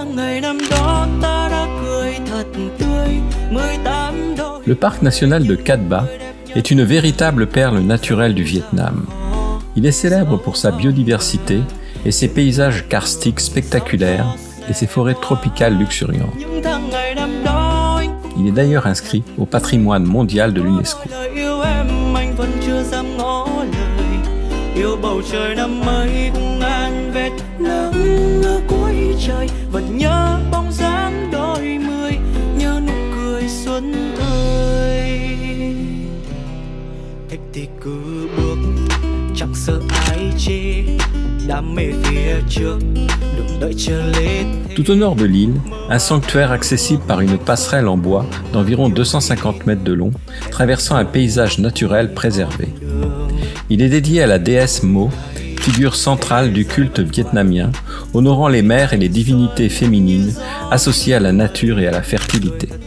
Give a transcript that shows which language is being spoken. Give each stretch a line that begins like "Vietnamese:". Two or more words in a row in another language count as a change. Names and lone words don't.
French: Le parc national de Cat Ba est une véritable perle naturelle du Vietnam. Il est célèbre pour sa biodiversité et ses paysages karstiques spectaculaires et ses forêts tropicales luxuriantes. Il est d'ailleurs inscrit au patrimoine mondial de l'UNESCO.
Vietnamese: Yêu bầu trời năm ấy cũng ngàn vết nắng ở cuối trời, vẫn nhớ bóng dáng đôi mươi, nhớ nụ cười xuân ơi. Thích thì cứ bước, chẳng sợ ai chê, đam mê phía trước, đừng đợi chờ lên.
French: Tout au nord de l'île, un sanctuaire accessible par une passerelle en bois d'environ 250 mètres de long, traversant un paysage naturel préservé. Il est dédié à la déesse Mo, figure centrale du culte vietnamien, honorant les mères et les divinités féminines associées à la nature et à la fertilité.